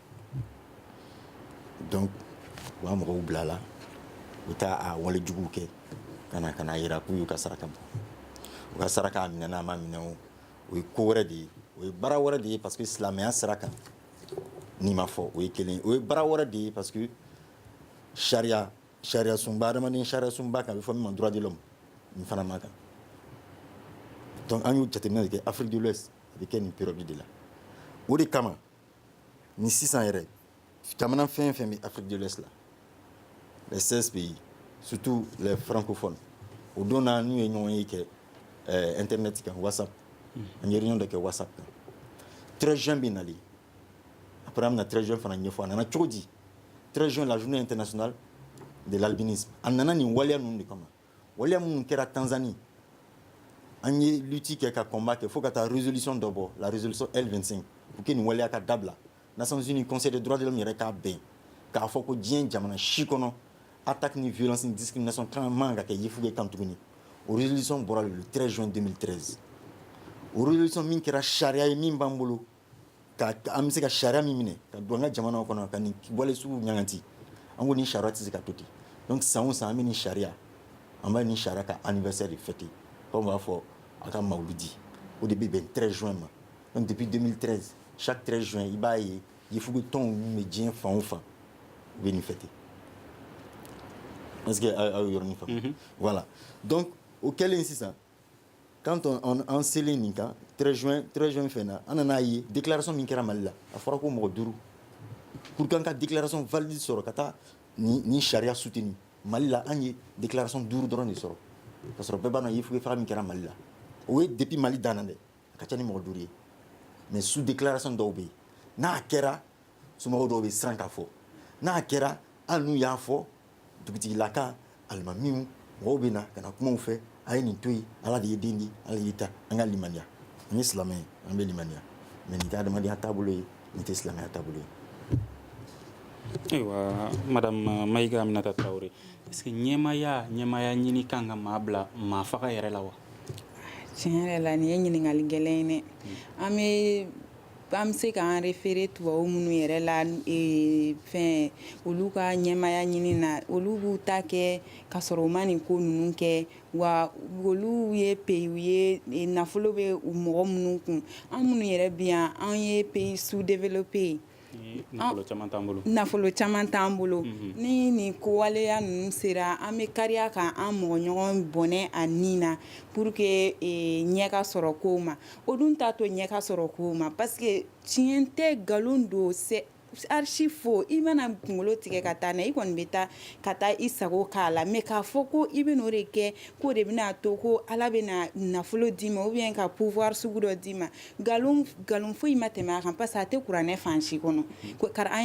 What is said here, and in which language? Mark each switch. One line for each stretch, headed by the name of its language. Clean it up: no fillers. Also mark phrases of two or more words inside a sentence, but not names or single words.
Bambara: donc u b'a mɔgɔw bila la u taa a walejuguw kɛ ka na yira k'u y'u ka saraka bɔ u ka saraka minɛ n'a ma minɛ o ye ko wɛrɛ de ye o ye baara wɛrɛ de ye
French: parce que
Bambara: silamɛya sira kan n'i ma fɔ o ye kelen o ye baara wɛrɛ de ye
French: parce que
Bambara: sariya sunba adamaden sariya sunba kan a bɛ fɔ min ma
French: droit de l'homme
Bambara: nin fana ma kan donc an y'o jateminɛ de kɛ
French: Afrique de l'Ouest
Bambara: a bɛ kɛ nin période de la o de kama ni sisan yɛrɛ jamana fɛn o fɛn bɛ
French: Afrique de l'Ouest
Bambara: la
French: les 16 pays surtout les francophones
Bambara: o don na n'u ye ɲɔgɔn ye kɛ internet kan WhatsApp an ye réunion dɔ kɛ WhatsApp kan 13 juin bɛ nali après an bɛna 13 juin fana ɲɛfɔ a nana cogo di 13 juin la
French: journée internationale de l'albinisme
Bambara: a nana nin waleya ninnu de kama waleya minnu kɛra Tanzanie an ye lutte kɛ ka combat kɛ fo ka taa résolution dɔ bɔ la résolution L25
French: pour que
Bambara: nin waleya ka dabila Nations Unies Conseil des droits de l'homme yɛrɛ k'a bɛn k'a fɔ ko diɲɛ jamana si kɔnɔ attaque ni violence ni discrimination kan man ka kɛ yefuge kan tuguni o résolution bɔra
French: le 13 juin 2013
Bambara: o résolution min kɛra sariya ye min b'an bolo ka an bɛ se ka sariya min minɛ ka don an ka jamanaw kɔnɔ ka nin wale sugu ɲaganti an ko nin sariya tɛ se ka to ten donc san o san an bɛ nin sariya an b'a nin sariya ka
French: anniversaire de fêter comme
Bambara: b'a fɔ a ka mawuludi o de bɛ bɛn 13 juin ma donc
French: depuis 2013 chaque
Bambara: 13 juin i b'a ye yefuge tɔnw min bɛ diɲɛ fan o fan u bɛ nin fêter
French: est-ce que
Bambara: aw ye yɔrɔnin faamu
French: voilà donc
Bambara: o kɛlen sisan
French: quand on
Bambara: selen nin kan 13 juin fɛn na an nan'a ye déclaration min kɛra Mali la a fɔra ko mɔgɔ 5 pour qu'an ka
French: déclaration valide
Bambara: sɔrɔ ka taa ni sariya soutenir Mali la an ye déclaration 5 dɔrɔn de sɔrɔ ka sɔrɔ bɛɛ b'a dɔn yefuge faga min kɛra Mali la o ye depuis Mali dan na dɛ a ka ca ni mɔgɔ 5 ye
French: mais sous déclaration
Bambara: dɔw bɛ yen n'a kɛra somɔgɔw dɔw bɛ siran k'a fɔ n'a kɛra hali n'u y'a fɔ dugutigilaka alimamiw mɔgɔw bɛ na ka na kumaw fɛ a ye nin to yen ala de ye den di ala de ye ta an ka limaniya an ye silamɛ ye an bɛ limaniya mais nin tɛ adamadenya taabolo ye nin tɛ silamɛya taabolo ye. Ayiwa madame Mayiga Aminata Traoré
French: est-ce que
Bambara: ɲɛmaya ɲini kan ka maa bila maa faga yɛrɛ la wa? Tiɲɛ yɛrɛ la nin ye ɲininkali gɛlɛn ye dɛ an bɛ se k'an référé tubabu minnu yɛrɛ la fɛn olu ka ɲɛmaya ɲini na olu b'u ta kɛ ka sɔrɔ u ma nin ko ninnu kɛ wa olu ye pays ye nafolo bɛ mɔgɔ minnu kun an minnu yɛrɛ bi yan an ye
French: pays sous-développé
Bambara: nafolo caman t'an bolo ni nin kowaleya ninnu sera an bɛ kariya kan an mɔgɔ ɲɔgɔn bɔnɛ a nin na
French: pour que
Bambara: ɲɛ ka sɔrɔ kow ma o dun t'a to ɲɛ ka sɔrɔ kow ma
French: parce que
Bambara: tiɲɛ tɛ nkalon don archi fo i mana kunkolo tigɛ ka taa na i kɔni bɛ taa ka taa i sago k'a la mais k'a fɔ ko i bɛ n'o de kɛ k'o de bɛna to ko ala bɛna nafolo d'i ma
French: ou bien
Bambara: ka pouvoir sugu dɔ d'i ma nkalon foyi ma tɛmɛ a kan
French: parce que
Bambara: a tɛ kuranɛ fan si kɔnɔ an